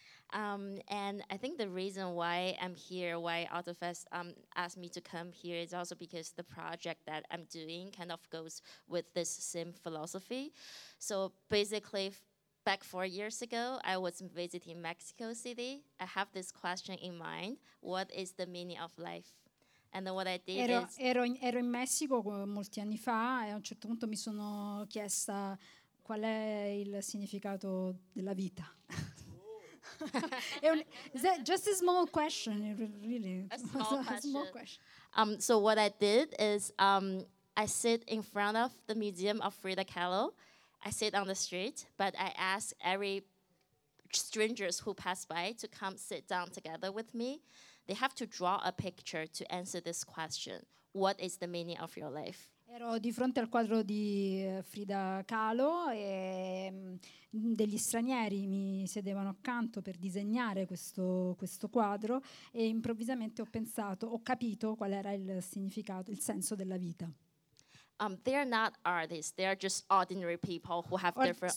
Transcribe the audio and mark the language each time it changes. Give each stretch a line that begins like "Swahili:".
English: And I think the reason why I'm here, why AutoFest asked me to come here, is also because the project that I'm doing kind of goes with this same philosophy. So basically, back 4 years ago, I was visiting Mexico City. I have this question in mind: what is the meaning of life? And what I did
Italian: ero in Messico molti anni fa e a un certo punto mi sono chiesta qual è il significato della vita.
English: Is that just a small question, really? A small question. So what I did is I sit in front of the Museum of Frida Kahlo. I sit on the street, but I ask every strangers who pass by to come sit down together with me. They have to draw a picture to answer this question. What is the meaning of your life?
Italian: Ero di fronte al quadro di Frida Kahlo e degli stranieri mi sedevano accanto per disegnare questo quadro e improvvisamente ho capito qual era il significato, il senso della vita.
English: They are not artists, they are just ordinary people who have different